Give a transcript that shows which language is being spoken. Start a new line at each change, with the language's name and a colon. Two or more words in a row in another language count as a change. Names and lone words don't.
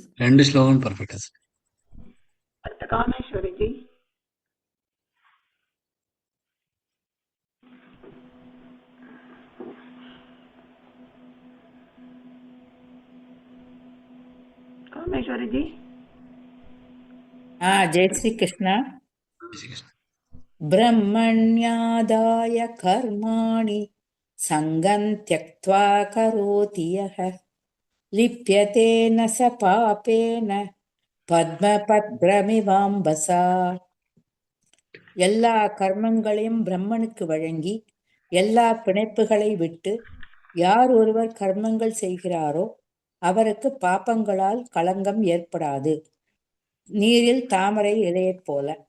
Tamil: ரெண்டு ஸ்லோகம் பர்ஃபெக்டா சார். அடுத்த காமேஸ்வரி ஜி. காமேஸ்வரி ஜி.
Sanskrit: जय श्री कृष्ण. ब्रह्मण्यादाय कर्माणि सङ्गं त्यक्त्वा करोति यः लिप्यते न स पापेन பத்மபத்ரமிவாம்பசா.
Tamil: எல்லா கர்மங்களையும் பிரம்மனுக்கு வழங்கி எல்லா பிணைப்புகளை விட்டு யார் ஒருவர் கர்மங்கள் செய்கிறாரோ அவருக்கு பாப்பங்களால் களங்கம் ஏற்படாது, நீரில் தாமரை இலையைப் போல.